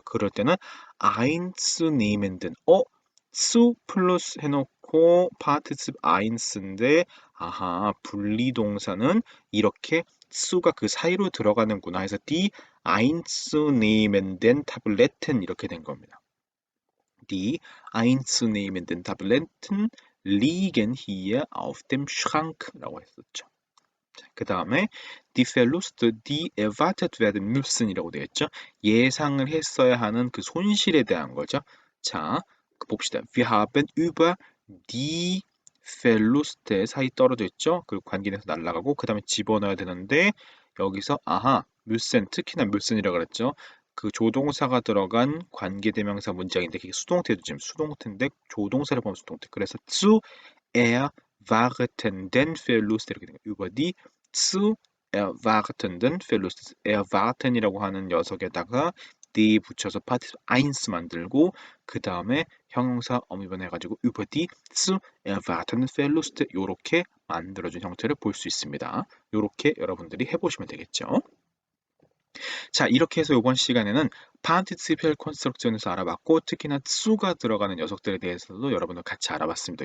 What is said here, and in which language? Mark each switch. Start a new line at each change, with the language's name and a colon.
Korean: 그럴 때는 einsnehmenden zu 플러스 해놓고 participle eins인데 아하 분리동사는 이렇게 su가 그 사이로 들어가는구나 해서
German: die einzunehmenden Tabletten
Korean: 이렇게 된 겁니다.
German: Die einzunehmenden Tabletten liegen hier auf dem Schrank
Korean: 라고 했었죠.
German: 그 다음에 die Verluste, die erwartet werden müssen
Korean: 이라고 되어 있죠. 예상을 했어야 하는 그 손실에 대한 거죠. 자, 봅시다.
German: Wir haben über die Verluste
Korean: 사이 떨어져 있죠. 그리고 관계에서 날아가고 그 다음에 집어넣어야 되는데 여기서 아하, müssen, 특히나 müssen이라고 그랬죠. 그 조동사가 들어간 관계대명사 문장인데 그게 수동태도 지금 수동태인데 조동사를 보면 수동태. 그래서
German: zu erwartenden Verlust
Korean: 이렇게 됩니다.
German: über die zu erwartenden Verlust.
Korean: erwarten이라고 하는 녀석에다가 die 붙여서 participle eins 만들고 그 다음에 형용사 어미변해가지고
German: über die zu erwartenden Verlust
Korean: 이렇게 만들어준 형태를 볼 수 있습니다. 이렇게 여러분들이 해보시면 되겠죠. 자, 이렇게 해서 이번 시간에는 participial construction에서 알아봤고 특히나 su가 들어가는 녀석들에 대해서도 여러분들 같이 알아봤습니다.